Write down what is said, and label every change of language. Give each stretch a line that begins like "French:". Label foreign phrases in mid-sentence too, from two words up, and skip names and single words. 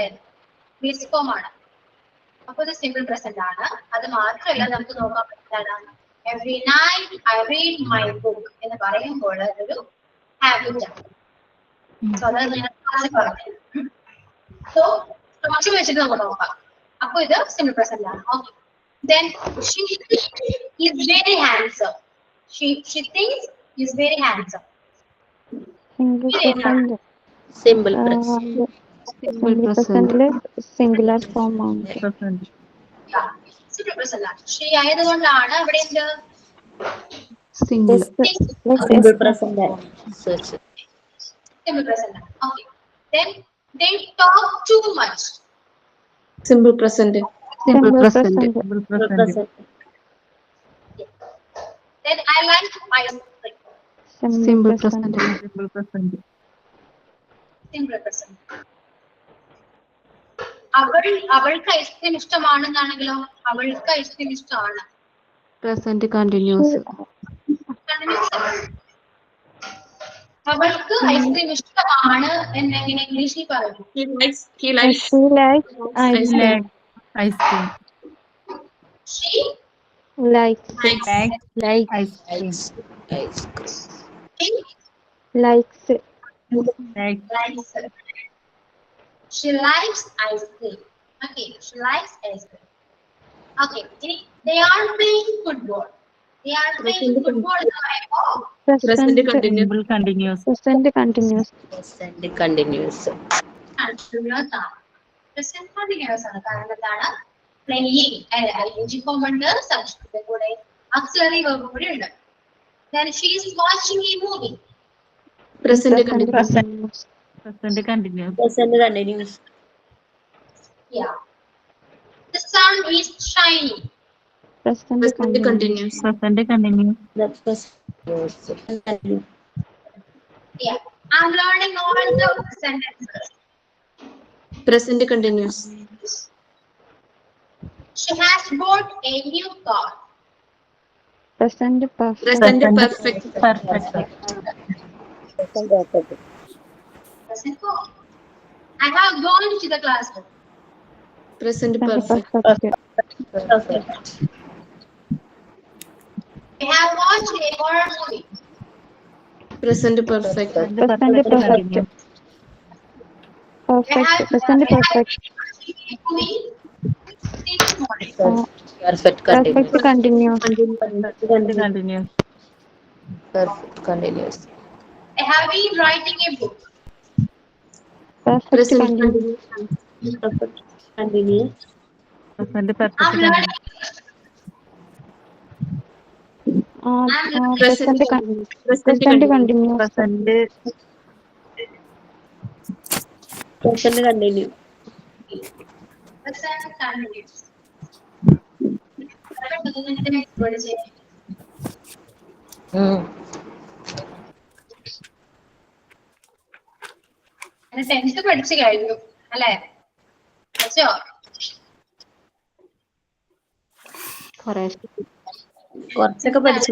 English: base form
Malayalam: ആണ്. അപ്പൊ ഇത്
English: simple present
Malayalam: ആണ്. അത് മാത്രമല്ല നമുക്ക് നോക്കാൻ പറ്റുന്നതാണ്
English: every night I read my book
Malayalam: എന്ന് പറയുമ്പോൾ അതൊരു ഹാബിറ്റ് ആണ്. സോ അതാണ് ഞാൻ പറഞ്ഞു. സോ സ്ട്രക്ചർ വെച്ചിട്ട് നമുക്ക് നോക്കാം. അപ്പൊ ഇത്
English: simple present
Malayalam: ആണ്. ഓക്കെ.
English: Then she is very handsome. She thinks he is very handsome. Simple present. singular form ആണ്. Simple present
Malayalam: ആണ്. she ആയതുകൊണ്ടാണ് അവിടെ എന്ത്
English: Simple present. Simple present ആണ്. Okay. Then they talk too much. Simple present. Simple present. Simple present. Then I like ice cream. Simple present. Simple present. Simple present.
Malayalam: അവൾക്ക് ഐസ്ക്രീം ഇഷ്ടമാണെന്നാണെങ്കിലോ അവൾക്ക് ഐസ്ക്രീം ഇഷ്ടമാണ്.
English: Present continuous.
Malayalam: അവൾക്ക് ഐസ്ക്രീം ഇഷ്ടമാണ് എന്നെങ്ങനെ ഇംഗ്ലീഷിൽ പറയും?
English: He likes ice cream. She likes Ice cream. she likes she likes ice cream. Okay, she likes ice cream. Okay, they are playing football. They are playing football
Malayalam: എന്ന് പറയുമ്പോൾ
English: Present continuous. Simple continuous. present continuous Present continuous.
Malayalam: continuous ആണ്.
English: Present continuous
Malayalam: ആണ്. കാരണം എന്താണ്?
English: Playing ing form ഉണ്ട്, subject കൂടെ auxiliary verb
Malayalam: കൂടെ ഉണ്ട്.
English: Then she is watching a movie. Present continuous. Present continuous. Present continuous. Yeah. The sun is shining. present Present continuous. Present continuous. That's present. Yeah. I'm learning all the sentences. Present continuous. She has bought a new car. present perfect Present perfect. Perfect. Present form. I have gone to the classroom. Present perfect. perfect I have watched a horror movie. Present perfect. present perfect present perfect This morning. Perfect perfect continuous. continuous Present continuous. Perfect continuous. I have been writing a book. perfect Present continuous Perfect continuous. Present perfect I'm continuous. learning. present continuous present continuous Present Present continuous. Present continuous.
Malayalam: പഠിച്ചേ. എന്റെ 10th പഠിച്ചു കഴിഞ്ഞു അല്ലേ? പഠിച്ചോ? കുറച്ചൊക്കെ പഠിച്ചു.